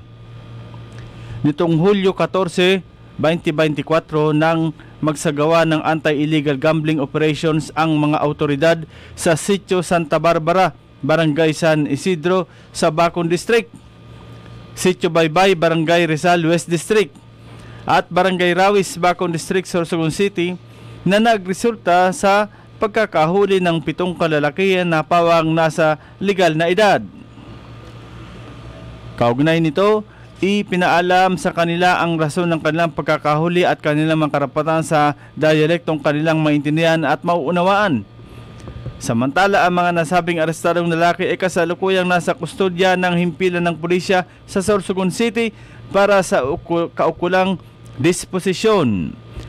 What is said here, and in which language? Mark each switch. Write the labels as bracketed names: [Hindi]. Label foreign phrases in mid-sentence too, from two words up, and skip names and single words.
[Filipino] Nitong Hulyo 14, 2024 nang magsagawa ng [English] anti-illegal gambling operations [Filipino] ang mga autoridad sa Sitio Santa Barbara, Barangay San Isidro sa Bacon District, Sitio Baybay, Barangay Rizal West District at Barangay Rawis, Bacon District, Sorsogon City na nagresulta sa pagkakahuli ng 7 kalalakihan na pawang nasa legal na edad. Kaugnay nito, ipinaalam sa kanila ang rason ng kanilang pagkakahuli at kanilang mga karapatan sa dialektong kanilang maintindihan at mauunawaan. Samantala, ang mga nasabing arestadong lalaki ay kasalukuyang nasa kustodya ng himpilan ng pulisya sa Sorsogon City para sa kaukulang disposisyon.